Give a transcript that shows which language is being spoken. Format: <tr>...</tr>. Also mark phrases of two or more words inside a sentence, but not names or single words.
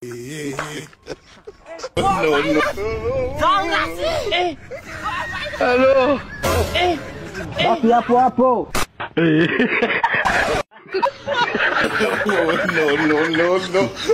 <en>No. Halo.</en> <ms>Tapi apa-apa.</ms> <en>No.</en>